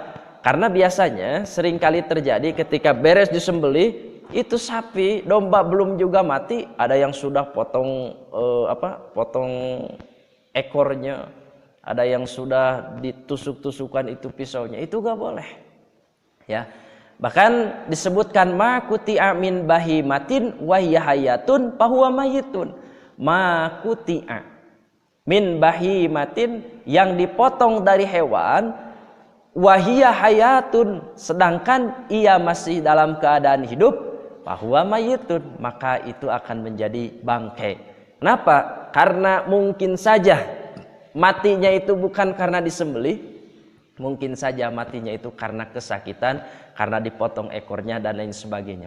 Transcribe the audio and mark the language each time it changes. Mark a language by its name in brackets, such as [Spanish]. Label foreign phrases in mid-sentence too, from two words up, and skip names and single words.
[Indonesian] Karena biasanya seringkali terjadi ketika beres disembelih itu sapi, domba belum juga mati, ada yang sudah potong potong ekornya, ada yang sudah ditusuk-tusukan itu pisaunya, itu gak boleh. Ya. Bahkan disebutkan [Arabic] ما قطع من بهيمة وهي حية فهو ميت. ما قطع من بهيمة, [Indonesian] yang dipotong dari hewan, [Arabic] وهي حية, [Indonesian] sedangkan ia masih dalam keadaan hidup, [Arabic] فهو ميت, [Indonesian] maka itu akan menjadi bangkai. Kenapa? Karena mungkin saja matinya itu bukan karena disembelih, mungkin saja matinya itu karena kesakitan, karena dipotong ekornya dan lain sebagainya.